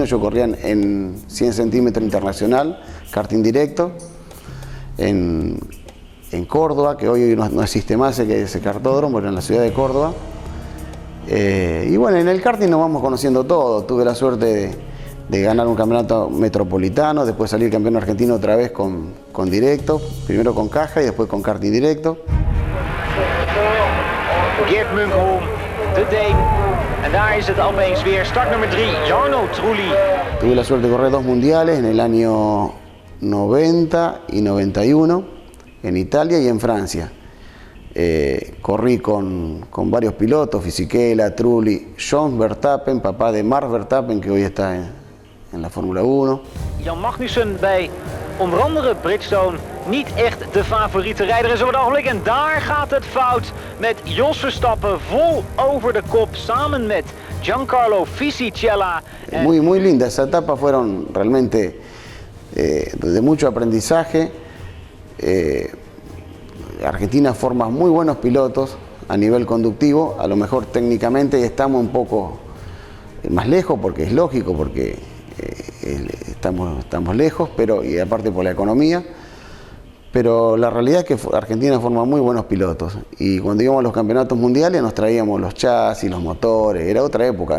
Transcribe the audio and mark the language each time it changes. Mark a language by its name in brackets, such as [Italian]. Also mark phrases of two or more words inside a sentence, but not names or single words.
[Spanish] Yo corría en 100 centímetros internacional, karting directo, en Córdoba, que hoy no existe más ese kartódromo, pero en la ciudad de Córdoba. Y bueno, en el karting nos vamos conociendo todo. Tuve la suerte de ganar un campeonato metropolitano, después salir campeón argentino otra vez con directo, primero con caja y después con karting directo. [Dutch] Geert Munkholm, de Deen. En daar is het opeens weer start nummer 3, Jarno Trulli. [Spanish] Tuve la suerte de correr 2 mundiales en el año 90 y 91, en Italia y en Francia. Corrí con varios pilotos, Fisichella, Trulli, John Verstappen, papá de Mark Verstappen, que hoy está en la Fórmula 1. [Dutch] Jan Magnussen bij onder andere Bridgestone niet echt de favoriete rijder is over het ogenblik. En daar gaat het fout met Jos Verstappen vol over de kop samen met Giancarlo Fisichella. [Spanish] Muy linda, esa etapa fueron realmente de mucho aprendizaje. Argentina forma muy buenos pilotos a nivel conductivo, a lo mejor técnicamente estamos un poco más lejos, porque es lógico, porque estamos lejos, y aparte por la economía, pero la realidad es que Argentina forma muy buenos pilotos y cuando íbamos a los campeonatos mundiales nos traíamos los chasis, los motores, era otra época.